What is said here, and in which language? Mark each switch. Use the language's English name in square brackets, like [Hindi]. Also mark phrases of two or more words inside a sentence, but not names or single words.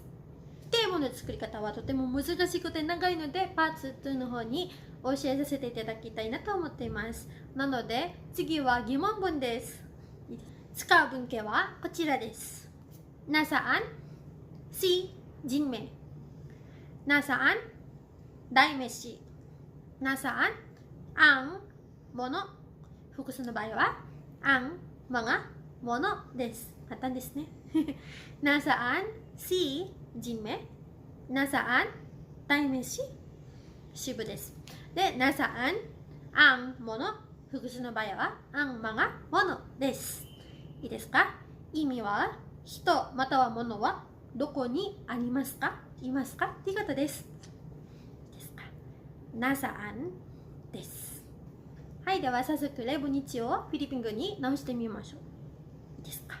[Japanese] 否定文の作り方はとても難しくて長いので、パーツ2の方に教えさせていただきたいなと思っています。なので、次は疑問文です。使う文型はこちらです。 [Filipino] nasaan si Jinmei。 [Japanese] nasaan 代名詞。 [Filipino] nasaan ang [Japanese] もの。複数の場合は [Filipino] ang mga [Japanese] ものです。簡単ですね。 [Filipino] nasaan si Jinmei。 [Japanese] nasaan 代名詞主語です。で、 [Filipino] nasaan ang [Japanese] もの。複数の場合は [Filipino] ang mga [Japanese] ものです。いいですか？意味は、人または物はどこにありますか？いますか？っていうことです。ですか？nasaan です。はい、では早速例文1をフィリピン語に直してみましょう。いいですか？